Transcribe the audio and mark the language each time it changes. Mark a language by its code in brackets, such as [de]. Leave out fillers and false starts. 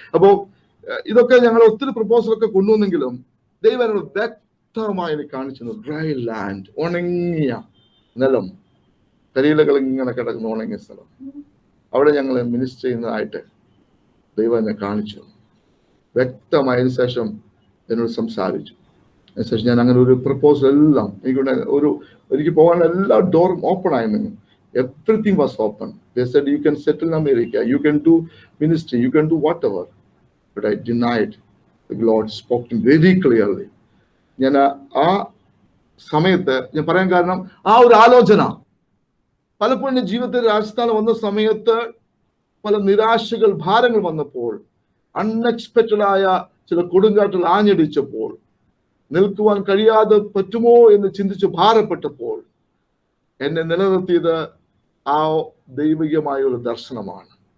[ml] അപ്പോൾ ഇതൊക്കെ ഞങ്ങൾ ഒത്തിരി പ്രപ്പോസലൊക്കെ കൊണ്ടുവന്നെങ്കിലും ദൈവം എന്നോട് വ്യക്തമായി എനിക്ക് കാണിച്ചു, ഡ്രൈ ലാൻഡ്, ഉണങ്ങിയ നിലം, കരിയിലകൾ ഇങ്ങനെ കിടക്കുന്ന ഉണങ്ങിയ സ്ഥലം, അവിടെ ഞങ്ങൾ മിനിസ്റ്റർ ചെയ്യുന്നതായിട്ട് ദൈവം എന്നെ കാണിച്ചു. വ്യക്തമായതിനു ശേഷം എന്നോട് സംസാരിച്ചു. അതിനുശേഷം ഞാൻ അങ്ങനെ ഒരു പ്രപ്പോസൽ എല്ലാം എനിക്ക് പോകാനുള്ള എല്ലാ ഡോറും ഓപ്പൺ ആയിരുന്നു. [en] Everything was open. They said, you can settle in America, you can do ministry, you can do whatever. But I denied. The Lord spoke to me very clearly. [ml] ഞാൻ ആ സമയത്ത് ഞാൻ പറയാൻ കാരണം, ആ ഒരു ആലോചന പലപ്പോഴും എൻ്റെ ജീവിതത്തിൽ രാജസ്ഥാനം വന്ന സമയത്ത് പല നിരാശകൾ, ഭാരങ്ങൾ വന്നപ്പോൾ, അൺഎക്സ്പെക്റ്റഡ് ആയ ചില കൊടുങ്കാറ്റുകൾ ആഞ്ഞടിച്ചപ്പോൾ, നിൽക്കുവാൻ കഴിയാതെ പറ്റുമോ എന്ന് ചിന്തിച്ച് ഭാരപ്പെട്ടപ്പോൾ എന്നെ നിലനിർത്തിയത് ആ ദൈവികമായ ഒരു ദർശനമാണ്.